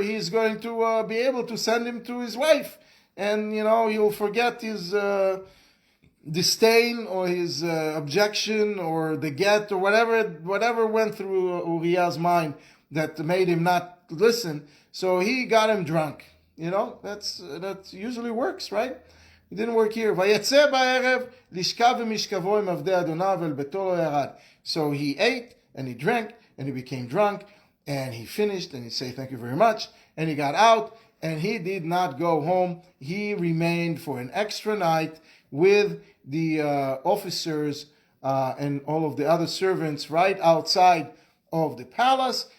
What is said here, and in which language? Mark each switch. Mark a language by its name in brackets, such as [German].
[English] going to be able to send him to his wife, and he'll forget his disdain or his objection or the get or whatever went through Uriah's mind that made him not listen. So he got him drunk. That usually works, right? It didn't work here. [Hebrew] ויצא בערב לשכב במשכבו עם עבדי אדוניו אל ביתו לא ירד. [English] So he ate and he drank and he became drunk and he finished and he said thank you very much and he got out and he did not go home. He remained for an extra night with the officers and all of the other servants right outside of the palace.